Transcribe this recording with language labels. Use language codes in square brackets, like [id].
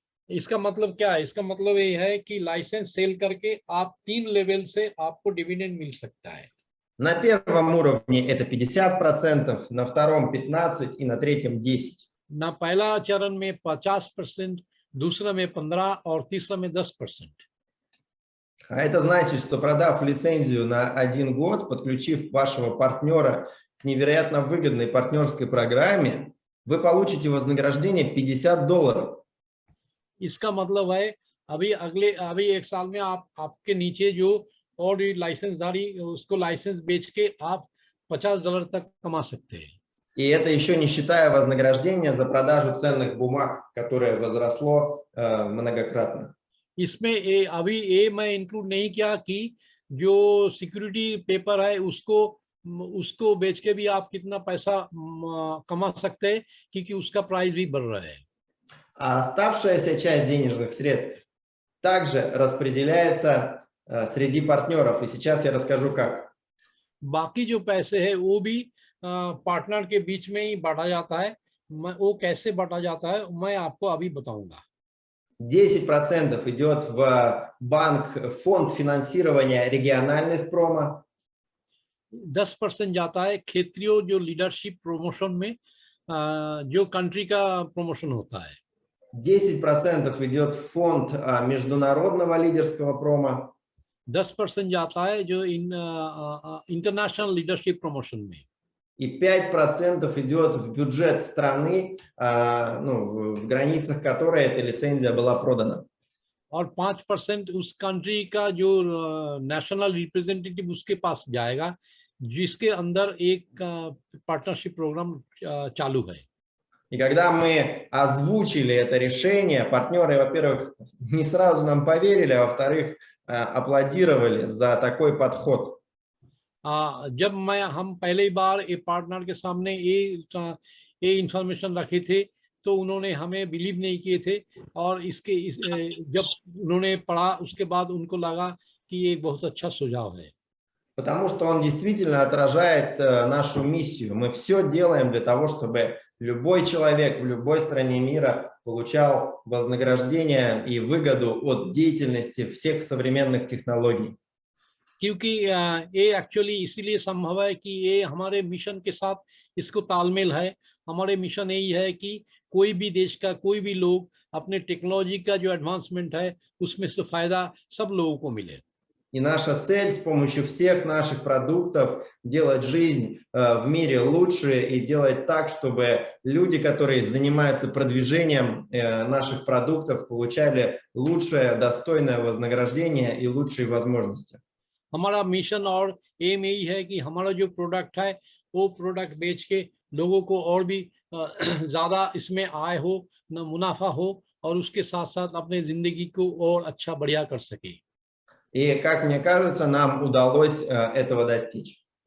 [hi] इसका मतलब क्या है? इसका मतलब ये है कि लाइसेंस सेल करके आप 3 लेवल से आपको डिविडेंड मिल सकता है। [ru] На первом уровне это 50%, на втором 15% и на третьем 10%. [hi] ना पहला चरण में 50%, दूसरा में 15% और तीसरा में 10%. [ru] А это значит, что продав лицензию на 1 год, подключив вашего партнера к невероятно выгодной партнерской программе, вы получите вознаграждение $50. [hi] इसका मतलब है अभी 1 साल में आपके नीचे जो और लाइसेंसधारी उसको लाइसेंस बेच के आप $50 तक कमा सकते हैं। [ru] И это еще не считая вознаграждения за продажу ценных бумаг, которое возросло многократно. [hi] इसमें अभी ये मैं इंक्लूड नहीं किया कि जो सिक्योरिटी पेपर है उसको बेच के भी आप कितना पैसा कमा सकते हैं, क्योंकि उसका प्राइस भी बढ़ रहा है। [ru] А оставшаяся часть денежных средств также распределяется среди партнеров. И сейчас я расскажу, как. [hi] बाकी जो पैसे है वो भी पार्टनर के बीच में ही बांटा जाता है। वो कैसे बांटा जाता है मैं आपको अभी बताऊंगा। [ru] 10% идет в фонд финансирования региональных промо. [hi] 10% जाता है क्षेत्रीय जो लीडरशिप प्रमोशन में जो कंट्री का प्रमोशन होता है। [ru] 10% идет в фонд международного лидерского промо. [hi] 10% जाता है जो इंटरनेशनल लीडरशिप प्रमोशन में। [ru] и 5% идет в бюджет страны, ну, в границах которой эта лицензия была продана. [hi] और 5% उस कंट्री का जो नेशनल रिप्रेजेंटेटिव उसके पास जाएगा जिसके अंदर एक पार्टनरशिप प्रोग्राम चालू है. [ru] И когда мы озвучили это решение, партнеры, во-первых, не сразу нам поверили, а во-вторых, аплодировали за такой подход. [hi] जब हम पहली बार एक पार्टनर के सामने ये इंफॉर्मेशन रखे थे तो उन्होंने हमें बिलीव नहीं किए थे और जब उन्होंने पढ़ा उसके बाद उनको लगा कि ये बहुत अच्छा सुझाव है. [ru] Потому что он действительно отражает нашу миссию. Мы все делаем для того, чтобы любой человек в любой стране мира получал вознаграждение и выгоду от деятельности всех современных технологий. [hi] क्योंकि ये एक्चुअली इसीलिए संभव है कि ये हमारे मिशन के साथ इसको तालमेल है. हमारे मिशन यही है कि कोई भी देश का कोई भी लोग अपने टेक्नोलॉजी का जो एडवांसमेंट है उसमें से फायदा सब लोगों को मिले. [ru] И наша цель с помощью всех наших продуктов делать жизнь в мире лучше и делать так, чтобы люди, которые занимаются продвижением наших продуктов, получали лучшее, достойное вознаграждение и лучшие возможности. [hi] हमारा मिशन और एम यही है कि हमारा जो प्रोडक्ट है वो प्रोडक्ट बेच के लोगों को और भी ज्यादा इसमें आय हो, मुनाफा हो और उसके साथ साथ अपने जिंदगी को और अच्छा बढ़िया कर सके. [ru] И, как мне кажется, нам удалось этого достичь.